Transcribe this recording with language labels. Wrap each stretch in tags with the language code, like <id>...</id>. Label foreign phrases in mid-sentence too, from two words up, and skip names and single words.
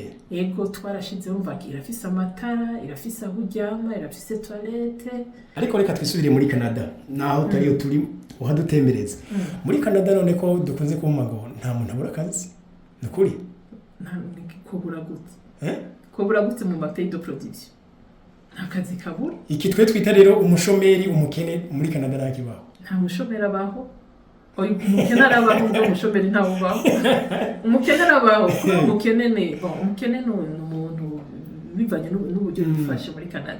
<rn>Yego twarashizeho umva irafise amatara, irafise aho uryama, irafise toilette. Ariko reka twisubire muri Canada. Naho tariyo turi uhadutembereza. Muri Canada none ko dukunze kumago nta muntu abura kazi. Nukuri? Nta kubura gute. Kubura gute mu</rn> <fr>pays de production.</fr> <rn>Nta kazi kabura. Iki twe twita rero umushomeri umukene muri Canada nakibaho. Nta mushomeri abaho. Oyi umukene arabaho ngo umushomeri ntawo baho. Umukene arabaho, umukene ne, bon umukene no umuntu bivanye n'uburyo bifashe muri Canada.</rn>